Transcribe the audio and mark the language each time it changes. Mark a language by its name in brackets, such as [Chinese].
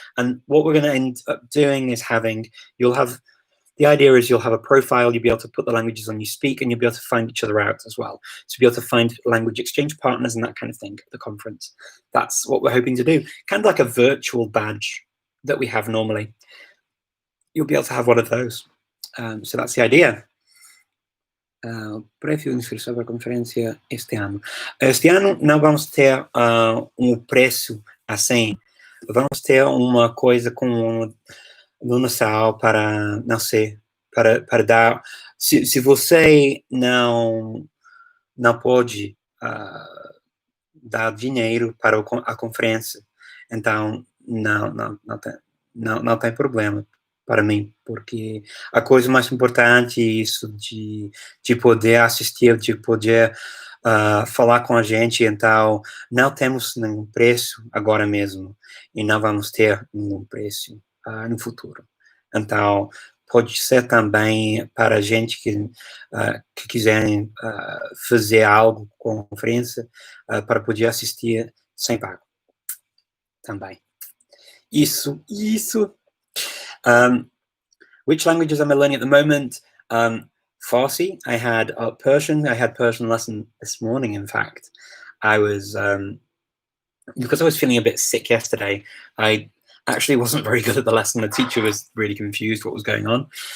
[English] And what we're going to end up doing is the idea is you'll have a profile, you'll be able to put the languages on you speak, and you'll be able to find each other out as well. So be able to find language exchange partners and that kind of thing at the conference. That's what we're hoping to do. Kind of like a virtual badge that we have normally. You'll be able to have one of those. So that's the idea. [Portuguese] Preço de inscrição para a conferência este ano. Este ano não vamos ter preço assim. Vamos ter uma coisa com lunação para, não sei, para dar. Se você não pode dar dinheiro para a conferência, então não tem problema para mim, porque a coisa mais importante é isso de poder assistir, de poder falar com a gente. Então não temos nenhum preço agora mesmo e não vamos ter nenhum preço no futuro. Então pode ser também para a gente que quiserem fazer algo com a conferência para poder assistir sem pago também. Isso. [English] Which languages am I learning at the moment? Farsi. I had Persian. I had Persian lesson this morning, in fact. I was, because I was feeling a bit sick yesterday, I actually wasn't very good at the lesson. The teacher was really confused what was going on.